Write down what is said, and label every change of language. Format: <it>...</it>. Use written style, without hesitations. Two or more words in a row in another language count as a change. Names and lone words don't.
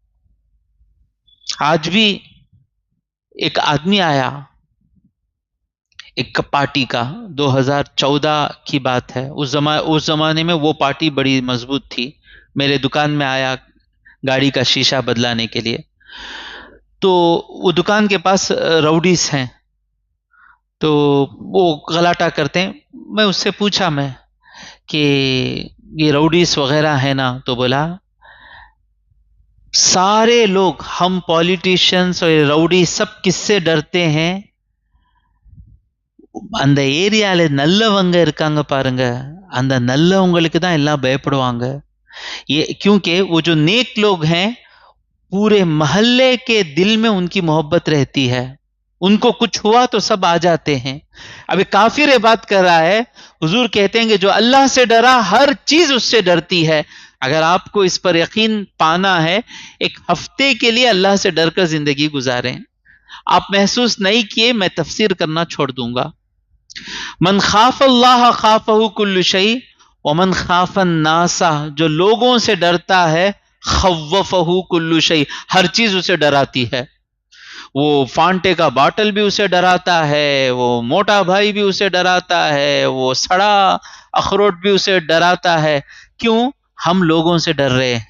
<ur>آج بھی ایک آدمی آیا ایک پارٹی کا، 2014 کی بات ہے، اس زمانے میں وہ پارٹی بڑی مضبوط تھی، میرے دکان میں آیا گاڑی کا شیشہ بدلانے کے لیے، تو وہ دکان کے پاس راؤڈیز ہیں، تو وہ غلاٹہ کرتے ہیں۔ میں اس سے پوچھا میں کہ یہ راؤڈیز وغیرہ ہے نا، تو بولا سارے لوگ، ہم پالیٹیشینز اور راؤڈی سب کس سے ڈرتے ہیں؟</ur> <ta>அந்த ஏரியால நல்லவங்க இருக்காங்க பாருங்க, அந்த நல்லவங்களுக்கு தான் எல்லாம் பயப்படுவாங்க।</ta> <ur>یہ کیونکہ وہ جو نیک لوگ ہیں پورے محلے کے دل میں ان کی محبت رہتی ہے، ان کو کچھ ہوا تو سب آ جاتے ہیں۔ ابھی کافر یہ بات کر رہا ہے، حضور کہتے ہیں کہ جو اللہ سے ڈرا ہر چیز اس سے ڈرتی ہے۔ اگر آپ کو اس پر یقین پانا ہے، ایک ہفتے کے لیے اللہ سے ڈر کر زندگی گزاریں۔ آپ محسوس نہیں کیے، میں تفسیر کرنا چھوڑ دوں گا۔</ur> <ar>من خاف اللہ خافہ کل شیء ومن خاف الناس،</ar> <ur>جو لوگوں سے ڈرتا ہے</ur> <ar>خوفہ کل شیء،</ar> <ur>ہر چیز اسے ڈراتی ہے۔ وہ فانٹے کا باٹل بھی اسے ڈراتا ہے، وہ موٹا بھائی بھی اسے ڈراتا ہے، وہ سڑا اخروٹ بھی اسے ڈراتا ہے۔ کیوں؟ ہم لوگوں سے ڈر رہے ہیں۔</ur>